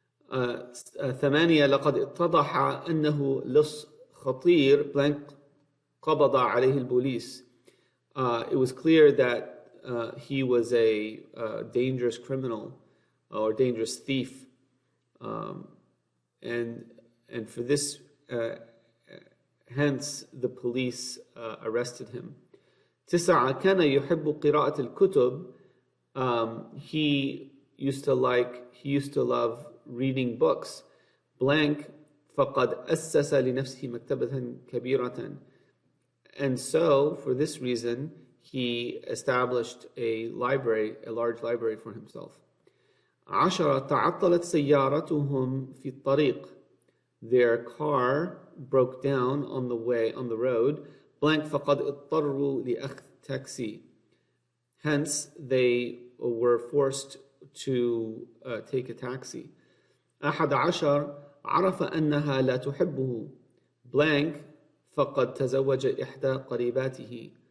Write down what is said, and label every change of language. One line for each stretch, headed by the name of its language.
Arabic: 8, لقد اتضح أنه لص خطير blank قبض عليه البوليس.
English: It was clear that he was a dangerous criminal or dangerous thief, and for this, hence the police arrested him.
Arabic: 9, كان يحب قراءة الكتب.
English: He used to love reading books blank
Arabic: فقد أسس لنفسه مكتبة كبيرة.
English: And so, for this reason, he established a large library for himself.
Arabic: 10, تعطلت سيارتهم في الطريق.
English: Their car broke down on the road blank
Arabic: فقد اضطروا لأخذ
English: taxi. Hence, they were forced to take a taxi.
Arabic: 11 عرف أنها لا تحبه. Blank فقد تزوج إحدى قريباته.